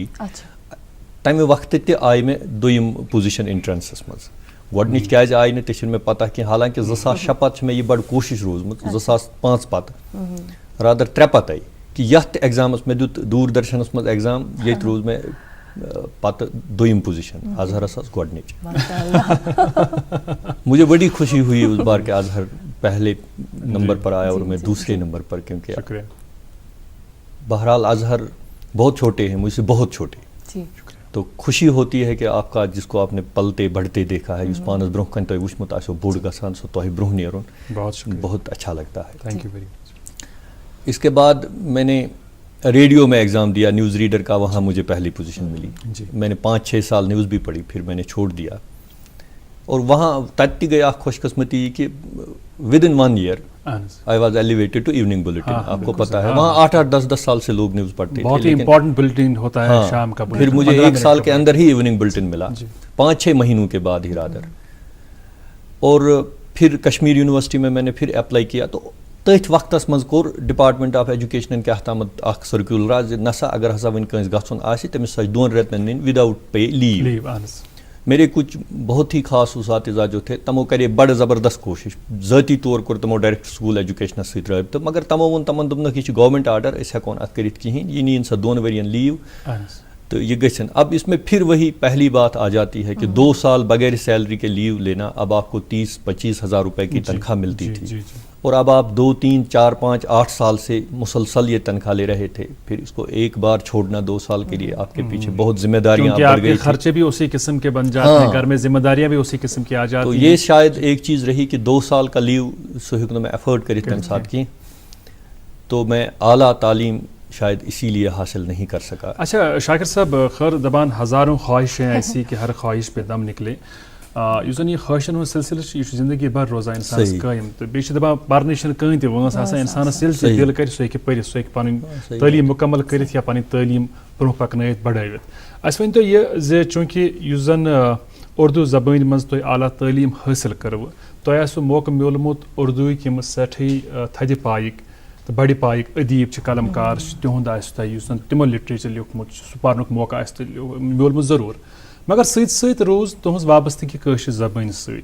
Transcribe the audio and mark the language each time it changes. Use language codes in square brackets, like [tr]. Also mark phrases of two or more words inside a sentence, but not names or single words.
[ks] تمہِ وقتہٕ تہِ آیہِ مےٚ دوٚیِم پوزِشن انٹرنسس منٛز. گۄڈنِچ کیازِ آیہِ نہٕ تہِ چھِنہٕ مےٚ پتہ کینٛہہ، حالانکہِ 2006 پتہٕ چھِ مےٚ یہِ بڑٕ کوٗشش روٗزمٕژ. 2005 پتہٕ رادر 3 پتے کہِ یتھ تہِ ایگزامس مےٚ دیُت دوٗردرشنس منٛز ایگزام، ییٚتہِ روٗز مےٚ پتہٕ دوٚیِم پوزیشن، اظہرس ٲس گۄڈنِچ. [ur] مجھے بڑی خوشی ہوئی اس بار کہ اظہر پہلے نمبر پر آیا اور میں دوسرے نمبر پر، کیونکہ بہرحال اظہر بہت چھوٹے ہیں، مجھ سے بہت چھوٹے. تو خوشی ہوتی ہے کہ آپ کا جس کو آپ نے پلتے بڑھتے دیکھا ہے، [ks] اس پانس برونٛہہ کن تۄہہِ وٕچھمُت آسیو بوٚڑ گژھان، سُہ تۄہہِ برونٛہہ نیرُن [ur] بہت اچھا لگتا ہے. [en] Thank you very much. [ur] اس کے بعد میں نے ریڈیو میں ایگزام دیا، نیوز ریڈر کا، وہاں مجھے پہلی پوزیشن ملی. میں نے 5-6 سال نیوز بھی پڑھی، پھر میں نے چھوڑ دیا. اور وہاں [ks] تتہِ تہِ گٔے اکھ خوش قسمتی کہ [en] with in 1 year I was elevated to evening bulletin. [ur] آپ کو پتا ہے وہاں 8-10 سال سے لوگ نیوز پڑھتے تھے، بہت ہی امپورٹنٹ بلیٹن ہوتا ہے شام کا. پھر مجھے 1 سال کے اندر ہی ایوننگ بلیٹن ملا، 5-6 مہینوں کے بعد ہی رادر. اور پھر کشمیر یونیورسٹی میں نے پھر اپلائی کیا. [ks] تو تٔتھۍ وقتس منٛز کوٚر [en] Department of Education [ks] کیٛاہ تامتھ اکھ سرکیولر زِ نسا اگر ہسا وۄنۍ کٲنٛسہِ گژھُن آسہِ تٔمِس سۄ 2 رٮ۪تن نِنۍ [en] without pay leave. [ur] میرے کچھ بہت ہی خاص اساتذہ جو تھے [ks] تمو کرے بڑٕ زبردست کوشش، ذٲتی طور کوٚر تمو [en] Director School Education [ks] سۭتۍ رٲبطہٕ، مگر تمو ووٚن تمن دوٚپنکھ یہِ چھُ [en] government order, [ks] أسۍ ہٮ۪کو نہٕ اتھ کٔرِتھ کِہیٖنۍ، یہِ نِیِن سۄ 2 ؤرین لیو تو یہ گژھن. [ur] اب اس میں پھر وہی پہلی بات آ جاتی ہے کہ 2 سال بغیر سیلری کے لیو لینا. اب آپ کو 30-25 ہزار روپے کی تنخواہ ملتی تھی، اور اب آپ 2, 3, 4, 5, 8 سال سے مسلسل یہ تنخواہ لے رہے تھے. پھر اس کو ایک بار چھوڑنا 2 سال کے لیے آپ کے پیچھے بہت ذمہ داریاں بڑھ گئی، خرچے بھی اسی قسم کے بن جاتے ہیں، گھر میں ذمہ داریاں بھی اسی قسم کی آ جاتی ہیں. تو یہ شاید ایک چیز رہی کہ 2 سال کا لیو [ks] سو ہیٚکو میں افورڈ کرت تمہِ ساتہٕ کینٛہہ. [ur] تو میں اعلیٰ تعلیم شاید اسی لیے حاصل نہیں کر سکا. اچھا شاکر صاحب، خیر دبان ہزاروں خواہشیں ایسی کہ ہر خواہش پہ دم نکلے. [ks] یُس زَن یہِ خٲہِشَن ہُنٛد سِلسِلہٕ چھُ یہِ چھُ زندگی بھر روزان اِنسانَس قٲیِم تہٕ بیٚیہِ چھِ دَپان پَرنٕچ چھَنہٕ کٕہٕنۍ تہِ وٲنٛس آسان اِنسانَس ییٚلہِ سُہ دِل کَرِ سُہ ہیٚکہِ پٔرِتھ سُہ ہیٚکہِ پَنٕنۍ تعلیٖم مُکمل کٔرِتھ یا پَنٕنۍ تعلیٖم برونٛہہ پَکنٲیِتھ بَڑٲوِتھ. اَسہِ ؤنۍتو یہِ زِ چوٗنٛکہِ یُس زَن اُردو زبٲنۍ منٛز تۄہہِ اعلیٰ تعلیٖم حٲصِل کٔروٕ تۄہہِ آسوٕ موقعہٕ میوٗلمُت اُردوٗہٕکۍ یِم سٮ۪ٹھٕے تھدِ پایِکۍ تہٕ بَڑِ پایِکۍ ادیٖب چھِ قلم کار چھِ تِہُنٛد آسہِ تۄہہِ یُس زَن تِمو لِٹریچَر لیوٗکھمُت چھُ سُہ پَرنُک موقعہٕ آسہِ تۄہہِ میوٗلمُت ضروٗر مگر سۭتۍ سۭتۍ روٗز تُہٕنٛز وابستگی کٲشِر زبٲنۍ سۭتۍ.